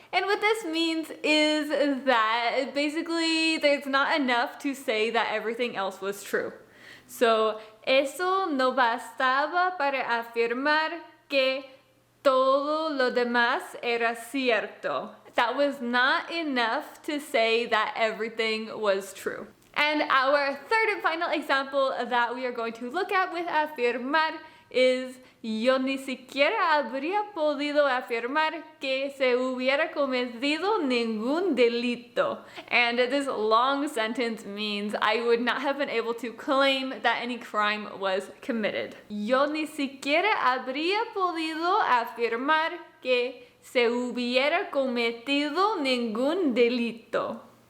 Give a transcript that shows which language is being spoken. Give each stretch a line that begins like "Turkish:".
English: And what this means is that basically there's not enough to say that everything else was true.
Spanish: So, eso no bastaba para afirmar que todo lo demás era cierto.
English: That was not enough to say that everything was true. And our third and final example that we are going to look at with afirmar is,
Spanish: yo ni siquiera habría podido afirmar que se hubiera cometido ningún delito.
English: And this long sentence means I would not have been able to claim that any crime was committed.
Spanish: Yo ni siquiera habría podido afirmar que se hubiera cometido ningún delito.